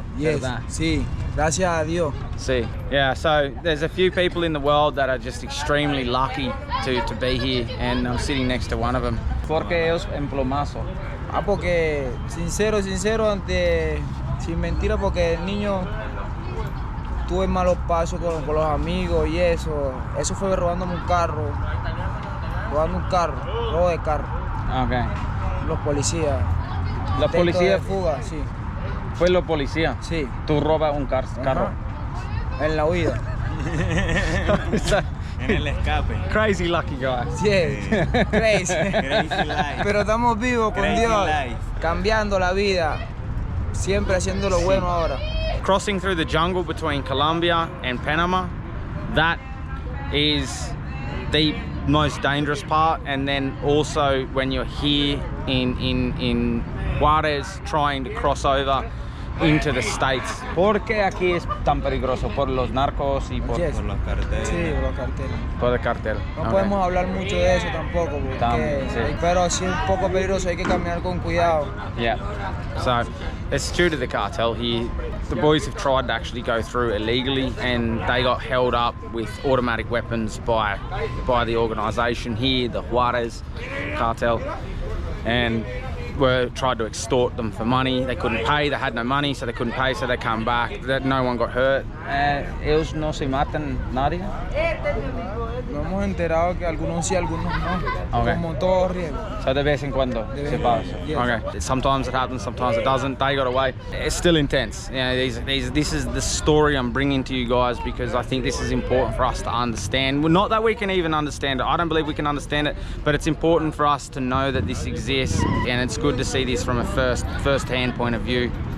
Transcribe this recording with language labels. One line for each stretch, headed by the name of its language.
Spanish: Claro, yes, sí, gracias a Dios.
English: Sí, yeah, so there's a few people in the world that are just extremely lucky to be here, and I'm sitting next to one of them.
Spanish: ¿Por qué es en plomazo? Porque sincero, sin mentira, porque el niño tuve malos pasos con los amigos y eso fue robándome un carro, robo de carro. Okay. Los policías. La policía de fuga, sí. Fue los policías. Sí. Tú robas un carro. En la huida. En el escape.
English: Crazy lucky guy. Yeah. Crazy. Crazy life.
Spanish: Pero estamos vivos con
English: Crazy
Spanish: Dios,
English: life.
Spanish: cambiando la vida, siempre haciendo lo bueno ahora.
English: Crossing through the jungle between Colombia and Panama, that is the most dangerous part. And then also when you're here in Juarez trying to cross over into the States.
Spanish: ¿Por qué aquí es tan peligroso? ¿Por los narcos y por
English: Yes.
Spanish: Por los carteles. Sí, los carteles. por el cartel? No Okay. podemos hablar mucho de eso tampoco, Sí. pero sí es un poco peligroso, hay que caminar con cuidado.
English: Yeah. So it's due to the cartel here. The boys have tried to actually go through illegally, and they got held up with automatic weapons by the organisation here, the Juarez cartel. And tried to extort them for money. They couldn't pay, they had no money, so they couldn't pay, so they come back. No one got hurt.
Spanish: Ellos no se matan nadie. Nos hemos enterado que algunos sí, algunos no. Okay. Como todo riesgo. So de vez en cuando se pasa.
English: Yes. Okay. Sometimes it happens, sometimes it doesn't. They got away. It's still intense. You know, this is the story I'm bringing to you guys because I think this is important for us to understand. Well, not that we can even understand it. I don't believe we can understand it, but it's important for us to know that this exists, and it's good to see this from a first-hand point of view.